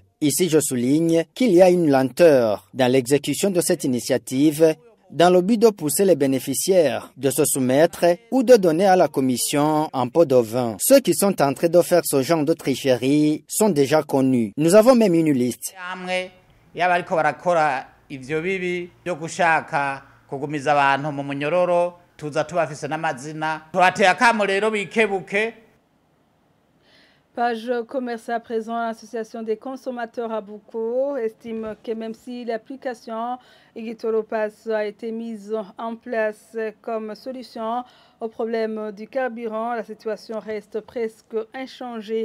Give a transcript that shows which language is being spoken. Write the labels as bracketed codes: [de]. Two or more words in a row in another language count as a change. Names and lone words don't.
[fr] Ici, je souligne qu'il y a une lenteur dans l'exécution de cette initiative dans le but de pousser les bénéficiaires de se soumettre ou de donner à la commission un pot de vin. Ceux qui sont en train de faire ce genre de tricherie sont déjà connus. Nous avons même une liste. [rn] kugumiza abantu mu munyororo tuza tubafise n'amazina turateye akamo rero bikebuke. [fr] Page commerce à présent, l'association des consommateurs à Buko estime que même si l'application Igitolopass a été mise en place comme solution au problème du carburant, la situation reste presque inchangée.